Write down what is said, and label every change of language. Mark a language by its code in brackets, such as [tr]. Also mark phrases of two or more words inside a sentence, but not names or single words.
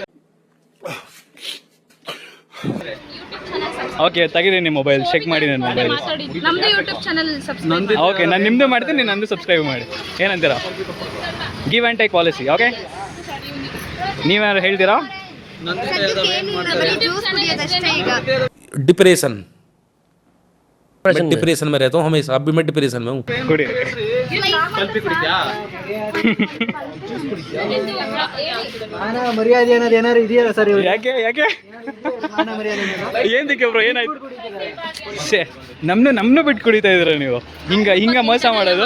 [kn] ಓಕೆ, ತೆಗೀರಿ ನಿಮ್ಮ ಮೊಬೈಲ್, ಚೆಕ್ ಮಾಡಿ ನನ್ನ ಮೊಬೈಲ್. ಮಾತಾಡಿ. ನಮ್ದು [en] YouTube channel subscribe. [kn] ಓಕೆ, ನಾನು ನಿಮ್ದು ಮಾಡ್ತೀನಿ, ನೀವು ನಂದು ಸಬ್ಸ್ಕ್ರೈಬ್ ಮಾಡಿ. ಏನಂತೀರಾ? [en] give and take policy. [kn] ಓಕೆ, ನೀವೇನಾದ್ರು ಹೇಳ್ತೀರಾ? [hi] डिप्रेशन, मैं डिप्रेशन में रहता हूँ हमेशा, अब भी मैं डिप्रेशन में हूँ. [kn] ಕುಡಿ. ಮರ್ಯಾದೆ ಅನ್ನೋದು ಏನಾದ್ರು ಇದೆಯಲ್ಲ ಸರ್? ಯಾಕೆ ಯಾಕೆ ಏನ್ದಿಕ್ಕೆ ಬ್ರೋ, ಏನಾಯ್ತು? ಶೇ, ನಮ್ನು ಬಿಟ್ಟು ಕುಡಿತಾ ಇದ್ರ ನೀವು. ಹಿಂಗ ಮೋಸ ಮಾಡೋದು